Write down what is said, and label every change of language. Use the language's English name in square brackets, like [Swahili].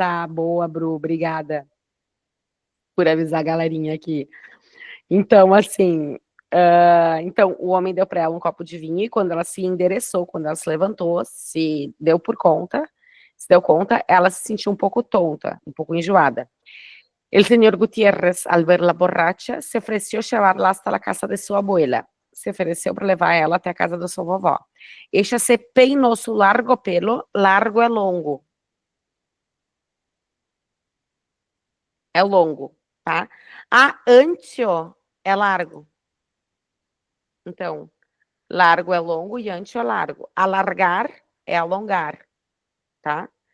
[Portuguese] Ah, boa, Bru, obrigada por avisar a galerinha aqui. Então, assim, então o homem deu para ela um copo de vinho e quando ela se endereçou, quando ela se levantou, se deu conta, ela se sentiu um pouco tonta, um pouco enjoada. [Spanish] El señor Gutiérrez, al verla borracha, se ofreció llevarla hasta la casa de su abuela. [Portuguese] Se ofereceu para levar ela até a casa da sua vovó. [Spanish] Ella se [Portuguese] peinou [Spanish] su largo pelo, [Portuguese] largo é longo. É longo, tá? A ancho é largo. Então, largo é longo e ancho é largo. Alargar é alongar, tá?